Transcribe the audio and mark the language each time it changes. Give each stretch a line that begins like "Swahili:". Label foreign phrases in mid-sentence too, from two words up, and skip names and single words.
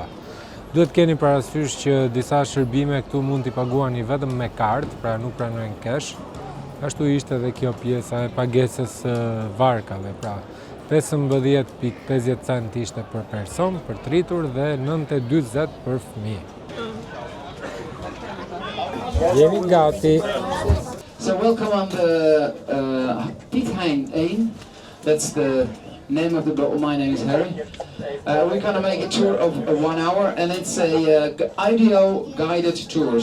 Albanian: Duhet keni parasysh që disa shërbime këtu mund t'i paguani vetëm me kartë, pra nuk pranojnë cash. Ashtu ishte edhe kjo pjesa e pagesës varkave, pra 15.50 cent ishte për person, për tritur dhe 9.40 për fëmijë. Jemi gati.
English: So welcome on the Piekhain 1. That's the name of the boat. My name is Harry. We're gonna make a tour of 1 hour, and it's a audio guided tour.